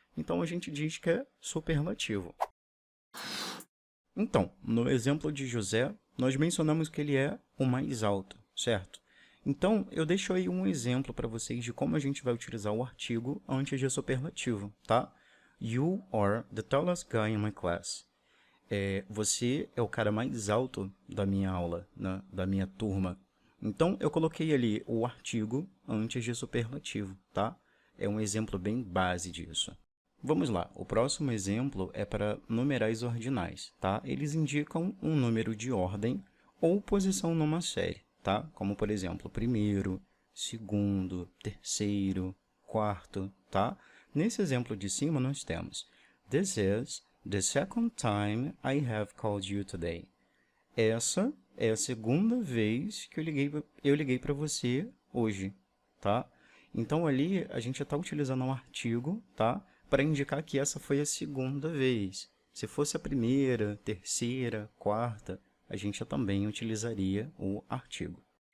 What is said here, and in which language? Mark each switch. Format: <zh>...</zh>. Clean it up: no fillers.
<pt>Então, a gente diz que é superlativo. Então, no exemplo de José, nós mencionamos que ele é o mais alto, certo? Então, eu deixo aí um exemplo para vocês de como a gente vai utilizar o artigo antes de superlativo, tá?</pt> <en>You are the tallest guy in my class.</en> <pt>Você é o cara mais alto da minha aula, né? Da minha turma. Então, eu coloquei ali o artigo antes de superlativo, tá? É um exemplo bem base disso. Vamos lá, o próximo exemplo é para numerais ordinais, tá? Eles indicam um número de ordem ou posição numa série, tá? Como, por exemplo, primeiro, segundo, terceiro, quarto, tá? Nesse exemplo de cima, nós temos</pt> <en>This is the second time I have called you today.</en> <pt>Essa é a segunda vez que eu liguei para você hoje, tá? Então, ali, a gente está utilizando um artigo, tá? Para indicar que essa foi a segunda vez. Se fosse a primeira, terceira, quarta, a gente também utilizaria o artigo.</pt>